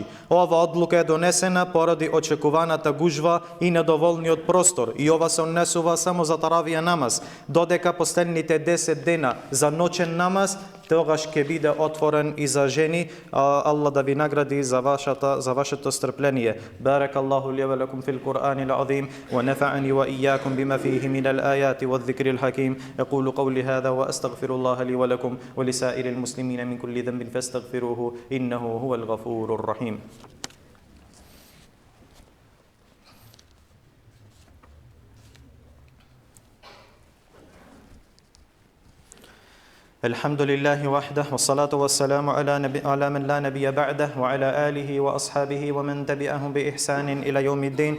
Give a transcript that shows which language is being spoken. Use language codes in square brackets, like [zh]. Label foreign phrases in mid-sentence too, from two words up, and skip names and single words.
[mk] Ова одлука е донесена поради очекуваната гужва и недоволниот простор, и ова се однесува само за таравија намаз, додека последните 10 дена за ноќен намаз тогаш ќе биде отворен и за жени. Аллах да ви награди за вашето стрпление. [ar] بارك الله لي ولكم في القرآن العظيم ونفعني وإياكم بما فيه من الآيات والذكر الحكيم. أقول قولي هذا وأستغفر الله لي ولكم ولسائر المسلمين من كل ذنب فاستغفروه إنه هو الغفور الرحيم. الحمد لله وحده والصلاة والسلام على من لا نبي بعده وعلى آله وأصحابه ومن تبعهم بإحسان إلى يوم الدين.